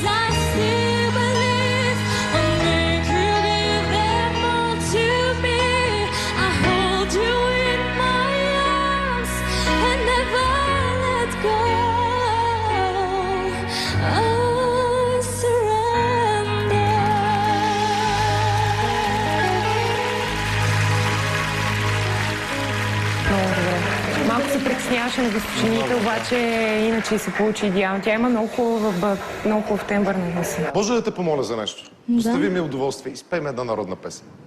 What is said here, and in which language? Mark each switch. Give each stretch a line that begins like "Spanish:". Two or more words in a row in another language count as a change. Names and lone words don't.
English: I still believe I'll make you give them all to me. I hold you in my arms and never let go. I surrender.
Bulgarian: Много добре. Малко се притесняваше на госпожините, обаче иначе се получи идеално. Тя има много хубав тембър на гласа. Може да те помоля за нещо? Достави ми удоволствие. Изпей ми една народна песен.